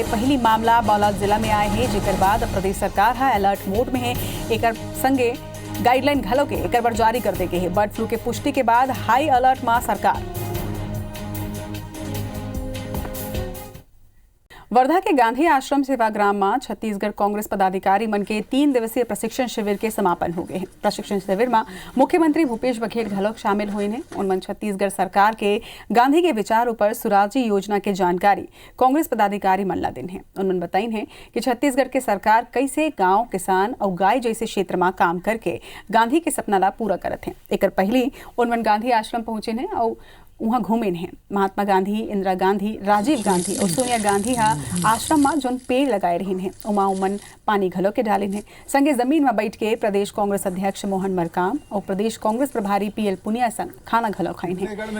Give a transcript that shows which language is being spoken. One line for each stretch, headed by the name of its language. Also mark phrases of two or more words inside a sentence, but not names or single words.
Chhattisgarhi: पहली मामला बालोद जिला में आए हैं, जिकर बाद प्रदेश सरकार है
English: alert mode
Chhattisgarhi: में है। एक संगे गाइडलाइन घलों के एक बार जारी कर दे गए हैं।
English: bird flu
Chhattisgarhi: के पुष्टि के बाद
English: high alert
Chhattisgarhi: में सरकार। वर्धा के गांधी आश्रम सेवाग्राम में छत्तीसगढ़ कांग्रेस पदाधिकारी मन के 3 दिवसीय प्रशिक्षण शिविर के समापन हो गए हैं। प्रशिक्षण शिविर में मुख्यमंत्री भूपेश बघेल घलोक शामिल हुए हैं। उनमन छत्तीसगढ़ सरकार के गांधी के विचारों पर सुराजी योजना के जानकारी कांग्रेस पदाधिकारी मन ला दिन है। उनमन बताइन है कि छत्तीसगढ़ के सरकार कैसे गाँव, किसान और गाय जैसे क्षेत्र में काम करके गांधी के सपना ला पूरा करत है। एक पहले उनमन गांधी आश्रम पहुंचे हैं और वहाँ घूमे हैं। महात्मा गांधी, इंदिरा गांधी, राजीव गांधी और सोनिया गांधी आश्रम में जोन पेड़ लगाए रही हैं उमा उमन पानी घलों के डाले हैं। संगे जमीन में बैठ के प्रदेश कांग्रेस अध्यक्ष मोहन मरकाम और प्रदेश कांग्रेस प्रभारी PL पुनिया संग खाना घलों खाई हैं।